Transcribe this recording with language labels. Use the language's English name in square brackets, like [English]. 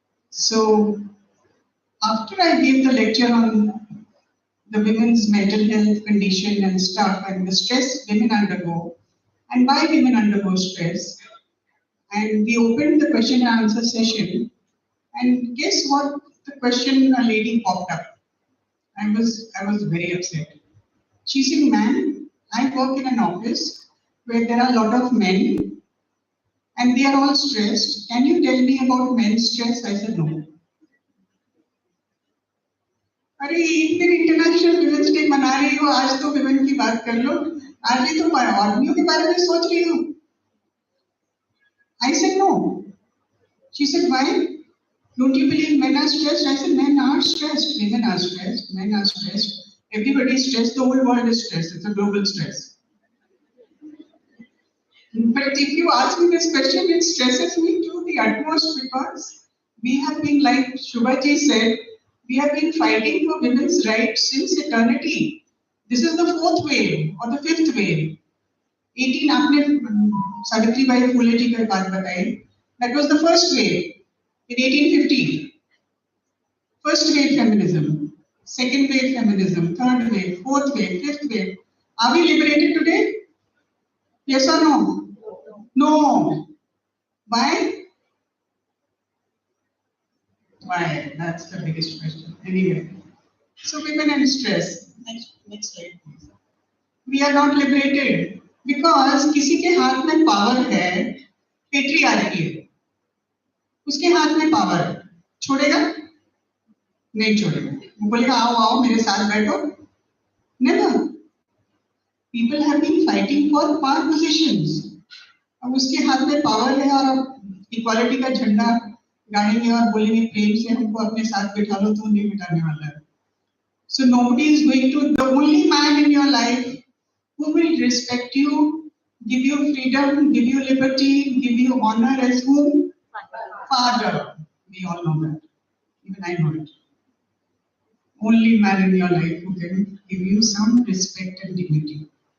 [English] So after I gave the lecture on the women's mental health condition and stuff and the stress women undergo and why women undergo stress, and we opened the question and answer session, and guess what the question a lady popped up. I was very upset. She said, ma'am, I work in an office where there are a lot of men and they are all stressed. Can you tell me about men's stress? I said, no. [Hindi] अरे एक दिन international women's day मना रही हो, आज तो women की बात कर लो, आज ही तो आदमियों के बारे में सोच रही हो. [English] I said no. She said, why? Don't you believe men are stressed? I said, men are stressed. Women are stressed. Men are stressed. Everybody is stressed. The whole world is stressed. It's a global stress. But if you ask me this question, it stresses me to the utmost because we have been, like Shubhaji said, we have been fighting for women's rights since eternity. This is the fourth wave or the fifth wave. [Hindi] 18 आपने Savitri by फुले जी की बात बताई. [English] That was the first wave in 1850. First wave feminism, second wave feminism, third wave, fourth wave, fifth wave. Are we liberated today? Yes or no? No. Why? Why? That's the biggest question. Anyway, so women and stress. Next slide, please. We are not liberated because [Hindi] किसी के हाथ में power है, patriarchy है. उसके हाथ में power है. छोड़ेगा? नहीं छोड़ेगा. वो बोलेगा आओ आओ मेरे साथ बैठो. [English] Never. People have been fighting for power positions. [Hindi] अब उसके हाथ में power है और equality का झंडा गाड़ेंगे और बोलेंगे प्रेम से हमको अपने साथ बिठा लो तो नहीं बिठाने वाला है. [English] So nobody is going to, the only man in your life who will respect you, give you freedom, give you liberty, give you honor as whom? Father. We all know that. Even I know it. Only man in your life who can give you some respect and dignity.